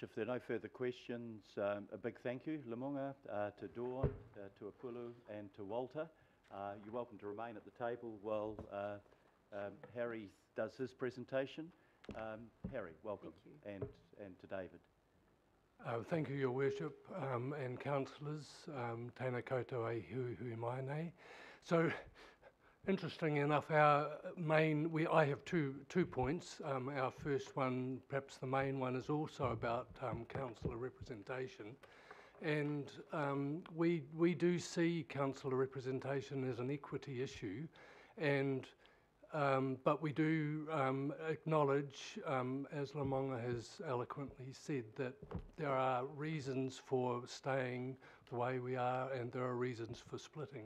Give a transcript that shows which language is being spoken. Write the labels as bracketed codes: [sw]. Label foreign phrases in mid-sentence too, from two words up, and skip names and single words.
[en] If there are no further questions, a big thank you, Lamonga, to Dawn, to Apulu and to Walter. You're welcome to remain at the table while Harry does his presentation. Harry, welcome. Thank you. And to David. Thank you, Your Worship, and councillors, [mi] tēnā koutou e hui mai nei. [en] So, interesting enough, our main, I have two points. Our first one, perhaps the main one, is also about councillor representation. And we do see councillor representation as an equity issue, and but we do acknowledge, as Lamonga has eloquently said, that there are reasons for staying the way we are and there are reasons for splitting.